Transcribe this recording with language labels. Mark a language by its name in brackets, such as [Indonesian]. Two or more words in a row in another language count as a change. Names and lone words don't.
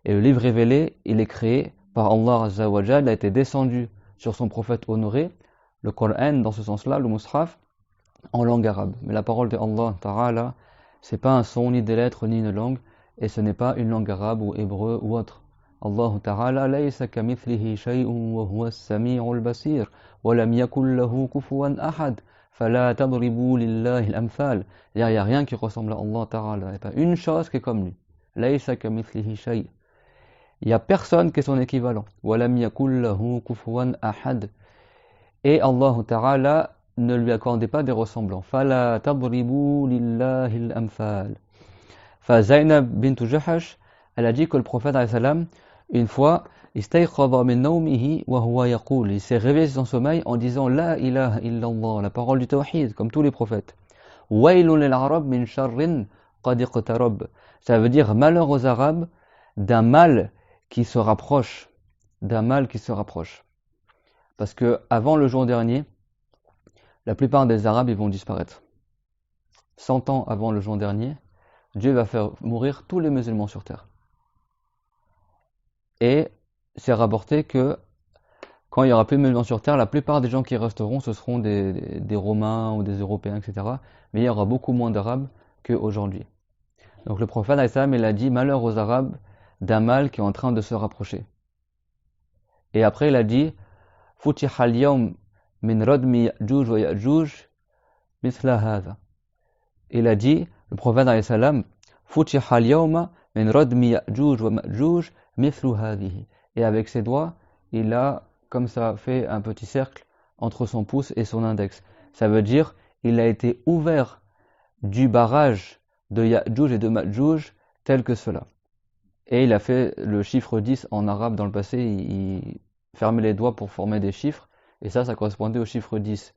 [French] Et le livre révélé, il est créé par [Arabic] الله عز وجل, [French] il a été descendu sur son prophète honoré, le Coran dans ce sens-là, le Mus'haf, en langue arabe. Mais la parole de [Arabic] الله تعالى, [French] c'est pas un son, ni des lettres, ni une langue, et ce n'est pas une langue arabe ou hébreu ou autre. [Arabic] الله تعالى ليس كمثله شيء وهو السميع البصير ولم يكن له كفوا أحد فلا تضربوا لله الأمثال. [French] Il n'y a rien qui ressemble à [Arabic] الله تعالى, [French] il n'y a pas une chose qui est comme lui. [Arabic] ليس كمثله شيء'. [French] Il n'y a personne qui est son équivalent. [Arabic] ولم يكن له كفوا أحد. [French] Et [Arabic] الله تعالى [French] ne lui accordait pas des ressemblants. [Arabic] فلا تضربوا لله الأمثال. [French] Zainab bint Jahash, elle a dit que le prophète alayhi une fois, il s'est réveillé de son sommeil en disant [Arabic] لا إله إلا الله, [French] la parole du tawhid, comme tous les prophètes. [Arabic] ويل للعرب من شر قد اقترب. [French] Ça veut dire malheur aux Arabes d'un mal qui se rapproche. D'un mal qui se rapproche. Parce que avant le jour dernier, la plupart des Arabes ils vont disparaître. 100 ans avant le jour dernier, Dieu va faire mourir tous les musulmans sur terre. Et c'est rapporté que quand il n'y aura plus de musulmans sur terre, la plupart des gens qui resteront, ce seront des Romains ou des Européens, etc. Mais il y aura beaucoup moins d'Arabes qu'aujourd'hui. Donc le prophète il a dit malheur aux Arabes d'un mal qui est en train de se rapprocher. Et après il a dit [Arabic] فتح اليوم من ردم يأجوج ويأجوج مثل هذا. [French] Il a dit, le prophète [Arabic] فتح اليوم من ردم يأجوج ومأجوج مثل هذه. [French] Et avec ses doigts, il a comme ça fait un petit cercle entre son pouce et son index. Ça veut dire il a été ouvert du barrage de Ya'juj et de Ma'juj tel que cela. Et il a fait le chiffre 10 en arabe dans le passé, il fermait les doigts pour former des chiffres, et ça correspondait au chiffre 10.